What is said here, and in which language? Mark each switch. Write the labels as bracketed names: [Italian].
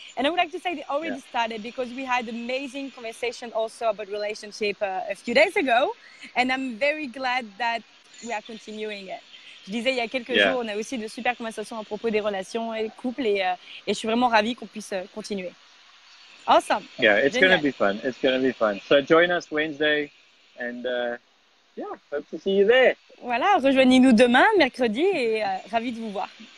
[English] And I would like to say they already started because we had an amazing conversation also about relationship a few days ago. And I'm very glad that we are continuing it. [French] Je disais il y a quelques jours, on a aussi de super conversations à propos des relations et couples et je suis vraiment ravie qu'on puisse continuer. [English] Awesome. Yeah, it's going to be fun. It's going to be fun. So join us Wednesday and hope to see you there. [French] Voilà, rejoignez-nous demain, mercredi et ravie de vous voir.